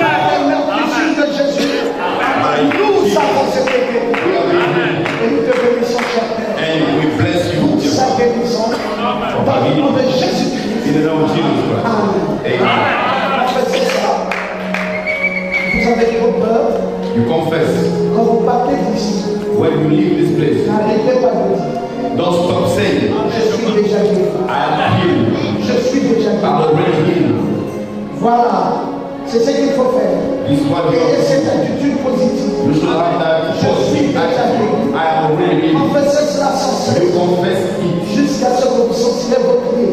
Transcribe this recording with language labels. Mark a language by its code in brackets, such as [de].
[fr] Par le meurtrissure de Jésus. Nous avons été guéris. [en] We have been healed. [fr] Et nous te bénissons, cher Père. [en] And we bless you [fr] Sa guérison dans le nom de Jésus-Christ. [en] in the name of Jesus Christ. [fr] Amen. [en] Amen. [fr] En fait, c'est ça. Vous avez trop peur [en] You confess. [fr] quand vous partez d'ici. [en] When you leave this place, [fr] N'arrêtez pas de dire. [en] don't stop saying, [fr] Je suis déjà guéri. [en] I am healed. [fr] Je suis déjà [en] I'm [fr] guéri. [en] already healed. [fr] Voilà. C'est ce qu'il faut faire. [en] This is what you [fr] Ayez [en] have. [fr] cette attitude positive. [en] You should have that positive attitude. I am already healed. [fr] Confessez cela sans cesse. [en] You confess it [fr] Jusqu'à ce que vous sentirez votre pied.